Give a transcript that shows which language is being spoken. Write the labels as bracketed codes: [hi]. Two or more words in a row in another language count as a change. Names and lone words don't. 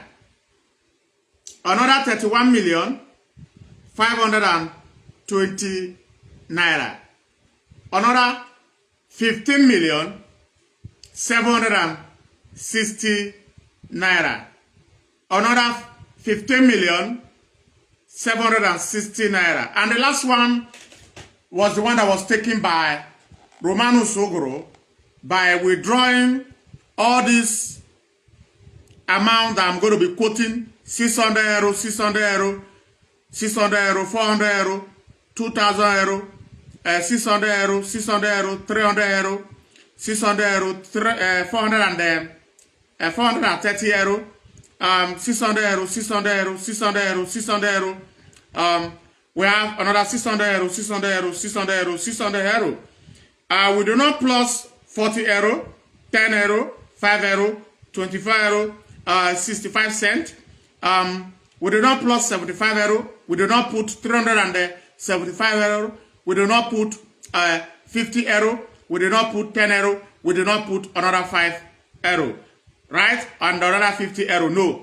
[en] Another 31,520,000 naira. Another 15,760,000 naira. Another 15,760,000 naira. And the last one was the one that was taken by Romanus Ogoro by withdrawing all this amount that I'm going to be quoting: 600 euro, 600 euro, 600 euro, 400 euro, 2,000 euro, 600 euro, 600 euro, 300 euro, 600 euro, 430 euro, 600 euro, 600 euro, 600 euro, 600 euro. We have another 600 euro, 600 euro, 600 euro, 600 euro. We do not plus 40 euro, 10 euro, 5 euro, 25 euro, 65 cents. We do not plus 75 euro. We do not put 375 euro. We do not put 50 euro. We do not put 10 euro. We do not put another 5 euro. Right? And another 50 euro. No.